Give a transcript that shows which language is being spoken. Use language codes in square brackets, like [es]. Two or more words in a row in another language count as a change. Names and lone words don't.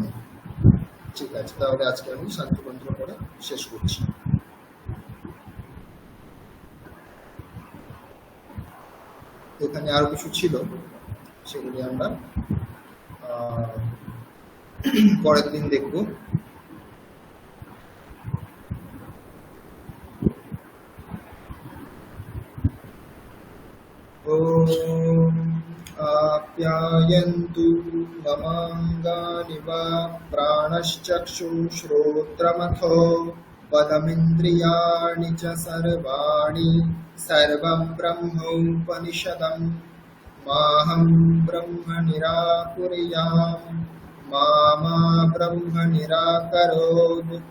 [bn] ঠিক আছে, তাহলে আজকে আমি শান্তি মন্ত্র করে শেষ করছি। এখানে আরো কিছু ছিল, সেগুলি আমরা পরের দিন দেখব। [sa] ওম আপ্যায়ন্তু মমাঙ্গানি বা প্রাণশ্চক্ষুশ্রোত্রমথো পদমিন্দ্রিয়াণি চ সর্বাণি সর্বং ব্রহ্মোপনিষদম মাহং ব্রহ্ম নিরাকুর্যাম মা ব্রহ্ম নিরাকరోৎ